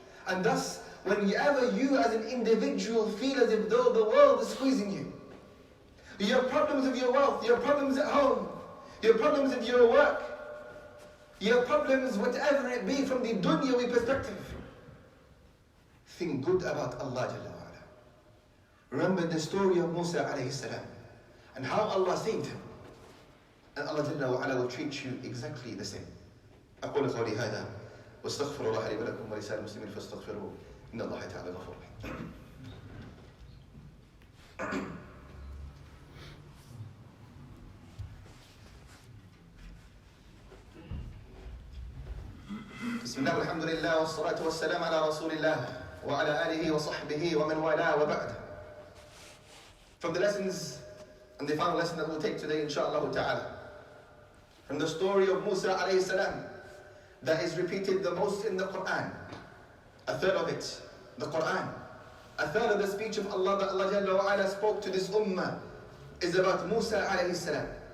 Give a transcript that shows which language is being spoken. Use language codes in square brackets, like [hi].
[en] And thus, whenever you as an individual feel as if though the world is squeezing you, you have problems with your wealth, you have problems at home, you have problems with your work, you have problems whatever it be from the dunyawi perspective, think good about Allah Jalla wa Ala. Remember the story of Musa alayhi salam and how Allah saved him. And Allah Jalla wa Ala will treat you exactly the same. [ar] أقول قولي هذا واستغفر الله لي ولكم ولسائر المسلمين فاستغفروه إن الله تعالى غفور رحيم. بسم الله والحمد لله والصلاة والسلام على رسول الله وعلى آله وصحبه ومن والاه وبعد. [en] From the lessons and the final lesson that we'll take today, inshallah ta'ala, from the story of Musa alayhi salam, that is repeated the most in the Quran. A third of it, the Quran. A third of the speech of Allah that Allah Jalla wa Ala spoke to this ummah is about Musa alayhi salam.